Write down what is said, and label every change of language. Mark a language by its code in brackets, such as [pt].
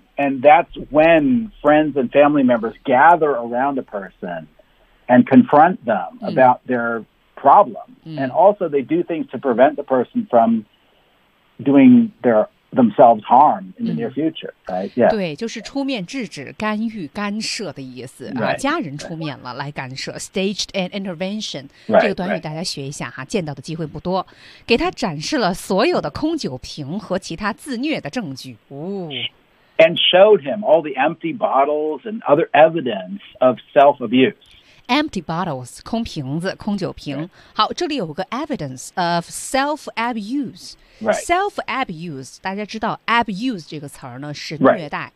[en] And that's when friends and family members gather around a person and confront them about their problem.、And also they do things to prevent the person from doing their own. themselves harm in the near future, right? Yeah. [zh] 对，就是出面制止、干预、干涉的意思、 [en] right. [zh] 啊。家人出面了、 [en] right. [zh] 来干涉 ， [en] staged an intervention、 right.。 [zh] 这个短语大家学一下哈、啊，见到的机会不多。给他展示了所有的空酒瓶和其他自虐的证据。哦。 [en] And showed him all the empty bottles and other evidence of self abuse. Empty bottles, [zh] 空瓶子、空酒瓶。 [en] Right. [zh] 好，这里有个 [en] evidence of self-abuse.、 Right. [zh] Self-abuse, 大家知道 abuse 这个词儿呢是虐待、